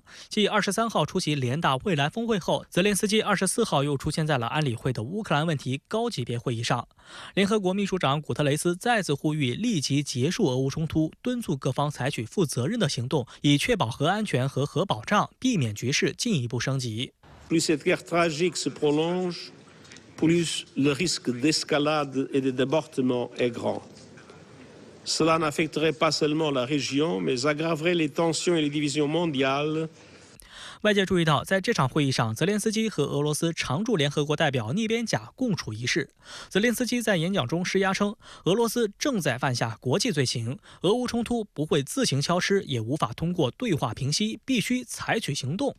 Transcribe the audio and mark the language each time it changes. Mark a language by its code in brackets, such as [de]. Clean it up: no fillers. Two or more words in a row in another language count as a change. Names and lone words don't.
[zh] 继23号出席联大未来峰会后，泽连斯基24号又出现在了安理会的乌克兰问题高级别会议上。联合国秘书长古特雷斯再次呼吁立即结束俄乌冲突，敦促各方采取负责任的行动，以确保核安全和核保障，避免局势进一步升级。 [fr] Plus cette guerre tragique se prolonge, plus le risque d'escalade et de débordement est grand. Cela n'affecterait pas seulement la région, mais aggraverait les tensions et les divisions mondiales. [zh] 外界注意到，在这场会议上，泽连斯基和俄罗斯常驻联合国代表聂边贾共处一室。泽连斯基在演讲中施压称，俄罗斯正在犯下国际罪行，俄乌冲突不会自行消失，也无法通过对话平息，必须采取行动。